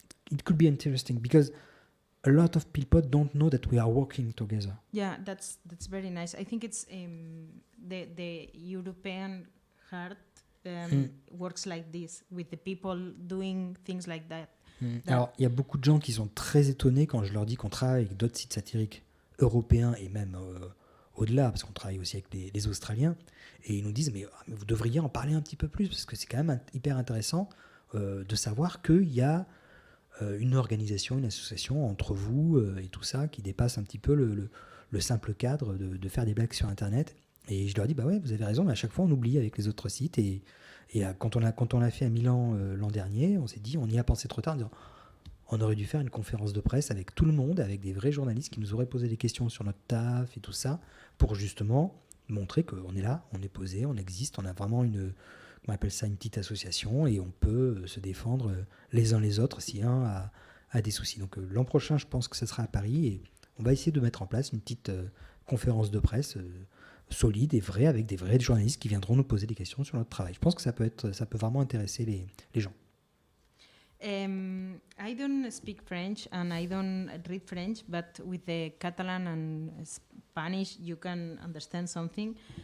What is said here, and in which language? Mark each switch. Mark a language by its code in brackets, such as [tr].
[en] It could be interesting because a lot of people don't know that we are working together. Yeah, that's very nice. I think it's the European heart works like this with the people doing things like that. [fr] Alors, il y a beaucoup de gens qui sont très étonnés quand je leur dis qu'on travaille avec d'autres sites satiriques européens et même au-delà, parce qu'on travaille aussi avec les Australiens, et ils nous disent mais vous devriez en parler un petit peu plus, parce que c'est quand même hyper intéressant de savoir qu'il y a une organisation, une association entre vous et tout ça qui dépasse un petit peu le simple cadre de faire des blagues sur Internet. Et je leur dis, bah ouais, vous avez raison, mais à chaque fois on oublie avec les autres sites. Et quand on l'a fait à Milan l'an dernier, on s'est dit, on y a pensé trop tard, en disant, on aurait dû faire une conférence de presse avec tout le monde, avec des vrais journalistes qui nous auraient posé des questions sur notre taf et tout ça, pour justement montrer qu'on est là, on est posé, on existe, on a vraiment on appelle ça une petite association et on peut se défendre les uns les autres si un a des soucis. Donc l'an prochain, je pense que ce sera à Paris et on va essayer de mettre en place une petite conférence de presse solide et vraie avec des vrais journalistes qui viendront nous poser des questions sur notre travail. Je pense que ça peut vraiment intéresser les gens. [en] I don't speak French and I don't read French, but with the Catalan and Spanish you can understand something.